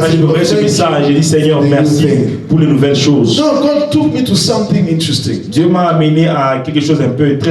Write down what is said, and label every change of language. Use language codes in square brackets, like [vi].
[fr] Quand je préparais ce message, j'ai dit Seigneur, merci pour les nouvelles choses. [en] No, God took me to something interesting. [fr] Dieu m'a amené à quelque chose un peu très